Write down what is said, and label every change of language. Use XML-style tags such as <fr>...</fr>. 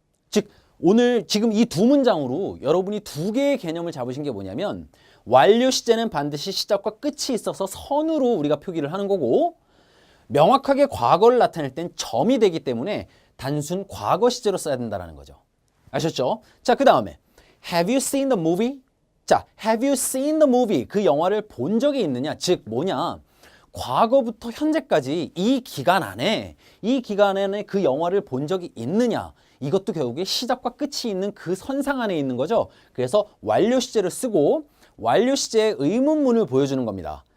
<ko>즉 오늘 지금 이 두 문장으로 여러분이 두 개의 개념을 잡으신 게 뭐냐면 완료 시제는 반드시 시작과 끝이 있어서 선으로 우리가 표기를 하는 거고 명확하게 과거를 나타낼 땐 점이 되기 때문에 단순 과거 시제로 써야 된다는 거죠. 아셨죠? 자, 그 다음에</ko> <en>Have you seen the movie? 자, have you seen the movie?</en> <ko>그 영화를 본 적이 있느냐? 즉 뭐냐? 과거부터 현재까지 이 기간 안에 그 영화를 본 적이 있느냐? 이것도 결국에 시작과 끝이 있는 그 선상 안에 있는 거죠. 그래서 완료 시제를 쓰고 완료 시제의 의문문을 보여주는 겁니다.</ko>